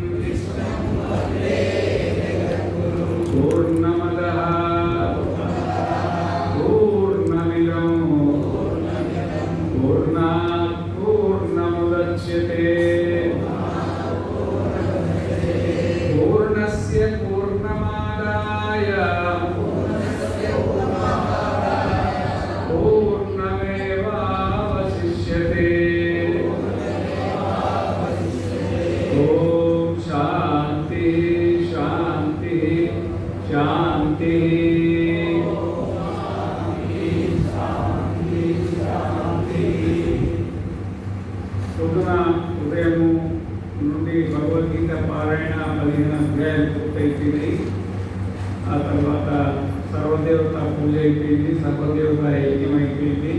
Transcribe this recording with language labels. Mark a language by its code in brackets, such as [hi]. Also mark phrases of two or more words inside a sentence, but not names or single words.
[sa] पूर्णमदः पूर्णमिदं पूर्णात् पूर्णमुदच्यते पूर्णस्य पूर्णमादाय पूर्णमेवावशिष्यते। ॐ शान्ति शान्ति शान्ति। [te] పొద్దున ఉదయము నుండి భగవద్గీత పారాయణ 15 అధ్యాయాలు పూర్తయిపోయింది. ఆ తర్వాత సర్వదేవత పూజ అయిపోయింది, సర్వదేవత యజ్ఞం అయిపోయింది.